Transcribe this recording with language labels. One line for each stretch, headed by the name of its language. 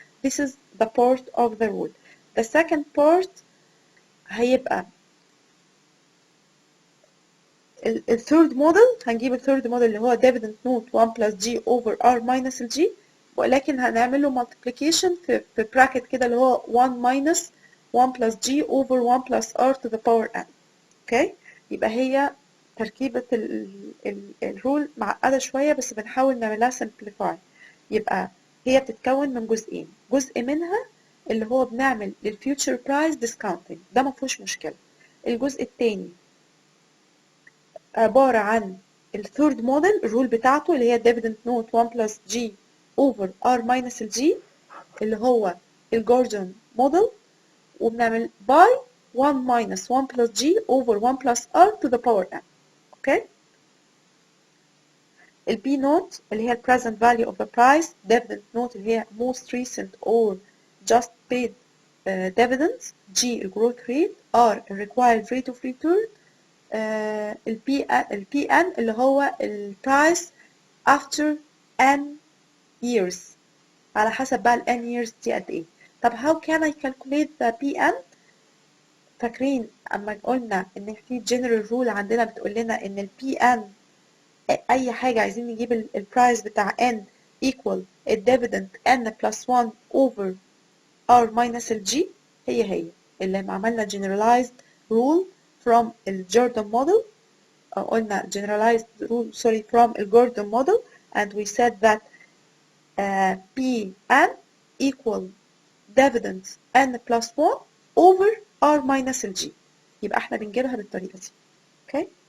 English: This is the part of the rule. The second part
Arabic: هيبقى الثيرد موديل. هنجيب الثيرد موديل اللي هو
English: dividend note 1 plus G over R minus G،
Arabic: ولكن هنعمل له
English: multiplication في bracket
Arabic: كده اللي هو
English: 1 minus 1 plus G over 1 plus R to the power n. Okay.
Arabic: يبقى هي تركيبة الرول معقدة شوية، بس بنحاول نعملها simplify. يبقى هي بتتكون من جزئين. جزء منها اللي هو بنعمل للفيوتشر برايس
English: discounting،
Arabic: ده مفهوش مشكلة. الجزء التاني عبارة عن الثيرد موديل، الرول بتاعته اللي هي
English: dividend note 1 plus G over R minus G
Arabic: اللي هو الجوردن موديل، وبنعمل
English: by 1 minus 1 plus G over 1 plus R to the power n. Okay.
Arabic: ال B note اللي هي ال
English: present value of the price، dividend note اللي هي most recent or just paid dividends، G ال growth rate، R ال required rate of return،
Arabic: البي ان اللي هو البرايس
English: after n years،
Arabic: على حسب بقى ال n years دي قد ايه. طب
English: how can I calculate the PN؟
Arabic: فاكرين اما قلنا ان في general rule عندنا بتقول لنا ان ال PN اي حاجة عايزين نجيب البرايس بتاع
English: n equal الديفيدند n plus 1 over r minus ال g، هي اللي عملنا generalized rule from ال Jordan model، أو قلنا generalized rule sorry from ال Gordon model and we said that PN equal dividends n plus 1 over r minus ال g،
Arabic: يبقى احنا بنجيبها بالطريقة دي.
English: okay.